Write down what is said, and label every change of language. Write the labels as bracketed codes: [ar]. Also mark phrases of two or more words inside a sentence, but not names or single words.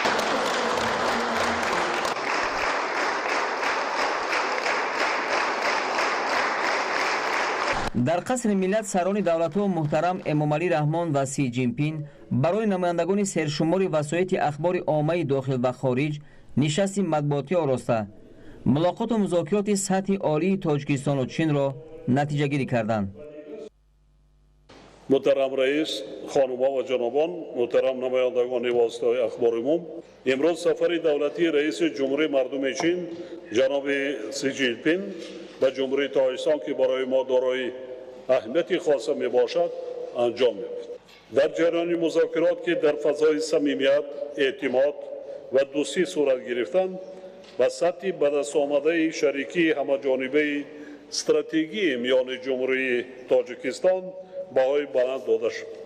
[tg] дар қасри миллат сарони давлатҳо муҳтарам Эмомалӣ Раҳмон ва Си Ҷинпин барои намояндагони сершумори васоити ахбори оммаи дохил ва хориҷ нишасти матбуотӣ ороста, мулоқоту музокироти сатҳи олии Тоҷикистону Чинро натиҷагирӣ карданд. Муҳтарам Раис, хонимлар ва ҷанобон, муҳтарам намояндагони воситаҳои ахбори умум, имрӯз сафари давлатии раиси ҷумҳурии мардуми Чин ҷаноби Си Ҷинпин ба ҷумҳурии Тоҷикистон ки барои мо дорои аҳамияти хоса мебошад, анҷом ёфт. дар ҷараёни музокирот ки дар фазои самимият, эътимод ва дӯстӣ сурат гирифтанд, ба сатҳи ба дастомадаи шарикии ҳамаҷонибаи стратегии миёни ҷумҳурии Тоҷикистон баҳои баланд дода шуд.